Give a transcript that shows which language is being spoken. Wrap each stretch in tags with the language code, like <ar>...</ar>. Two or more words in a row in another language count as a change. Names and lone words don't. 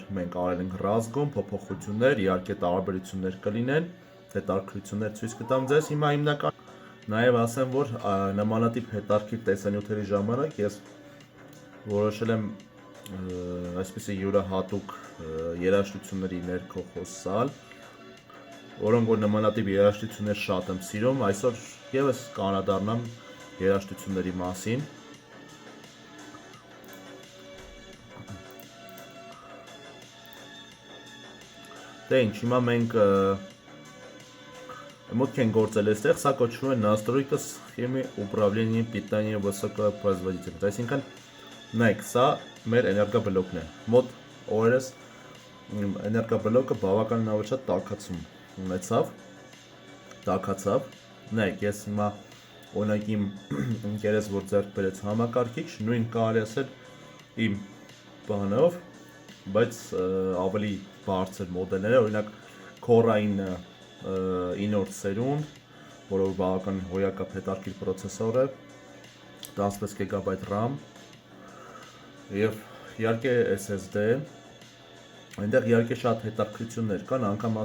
<hy>մենք արել ենք ռազգոն, փոփոխություններ, իհարկե տարբերություններ կլինեն, հետաքրքրություններ ցույց կտամ ձեզ։ Հիմա հիմնական նաև ասեմ, որ նմանատիպ հետաքրքիր տեսանյութերի ժամանակ ես որոշել եմ այսպիսի յուրահատուկ երաժշտությունների ներքո խոսալ, որոնք որ նմանատիպ երաժշտություններ շատ եմ սիրում, այսօր եւս կանադառնամ երաժշտությունների մասին։ Դե ինչ, հիմա մենք մուտք են գործել այստեղ, սա կոչվում է</hy> <ru>настройка схемы управления питанием высокого производительности։</ru> <hy>Այսինքն, նայեք, սա մեր էներգաբլոկն է։ Մոտ օրերս էներգաբլոկը բավականին ավելի շատ տաքացում ունեցավ, տաքացավ։ Նայեք, ես հիմա օրինակ իմ ընկերս որ ձեռք բերեց համակարգիչ, նույն կարելի ասել իմ բանով, բայց ավելի բարձր մոդելներ, օրինակ Core-ային 9-րդ սերունդ, որը բավական հոյակապ հետաքրքիր պրոցեսոր է, 16 GB RAM եւ իհարկե SSD, այնտեղ իհարկե շատ հետաքրքրություններ կան, անգամ</hy>